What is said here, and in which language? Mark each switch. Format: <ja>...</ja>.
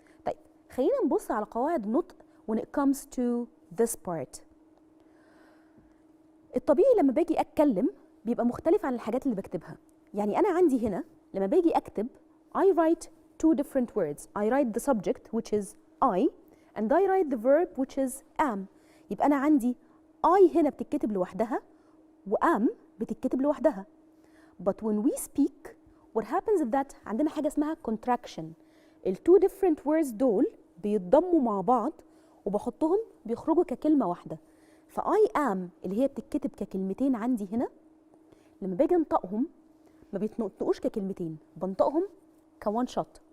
<ar>طيب خلينا نبص على قواعد النطق</ar> <en>when it comes to this part.</en> <ar>الطبيعي لما باجي اتكلم بيبقى مختلف عن الحاجات اللي بكتبها. يعني انا عندي هنا لما باجي اكتب</ar> <en>I write two different words. I write the subject which is I and I write the verb which is am.</en> <ar>يبقى انا عندي I هنا بتتكتب لوحدها و am بتتكتب لوحدها.</ar> <en>But when we speak what happens is that</en> <ar>عندنا حاجة اسمها</ar> <en>contraction.</en> <ar>ال</ar> <en>two different words</en> <ar>دول بيتضموا مع بعض وبحطهم بيخرجوا ككلمة واحدة. ف I am اللي هي بتتكتب ككلمتين عندي هنا لما باجي انطقهم ما بيتنطقوش ككلمتين، بنطقهم كوان شوت.</ar>